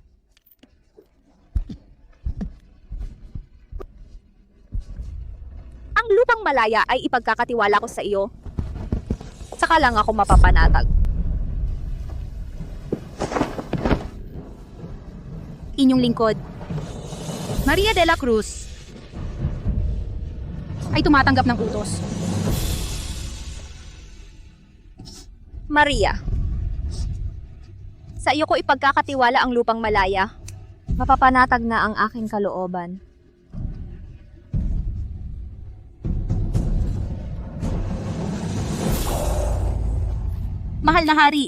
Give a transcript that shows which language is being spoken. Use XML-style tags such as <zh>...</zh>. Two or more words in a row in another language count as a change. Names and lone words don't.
<tl>Ang lupang malaya ay ipagkakatiwala ko sa iyo. Saka lang ako mapapanatag. Inyong lingkod, Maria de la Cruz, ay tumatanggap ng utos. Maria, sa iyo ko ipagkakatiwala ang lupang malaya. Mapapanatag na ang aking kalooban. Mahal na hari.</tl>